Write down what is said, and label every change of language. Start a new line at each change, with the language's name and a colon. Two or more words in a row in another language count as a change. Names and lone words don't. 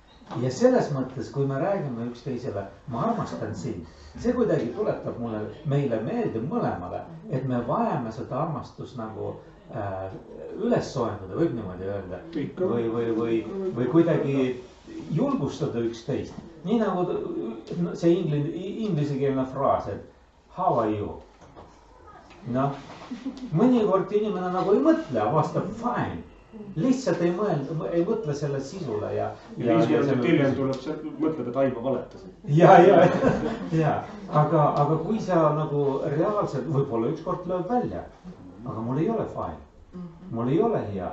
Estonian: ja selles mõttes, kui me räägime üksteisele, ma armastan sind, see kuidagi tuletab meile meelde mõlemale, et me vajame seda armastust nagu üles soojendada, võib niimoodi öelda. Või kuidagi julgustada üksteist. Nii nagu see inglisekeelne fraas, et
English: how are you?
Estonian: Noh, mõnikord inimene nagu ei mõtle, vastab fine. Lihtsalt ei mõtle selle sisule ja 5 minutit hiljem tuleb mõtled, et ma valetasin. Ja, aga kui sa nagu reaalselt, võib-olla ükskord lööb välja, aga mul ei ole fine, mul ei ole hea.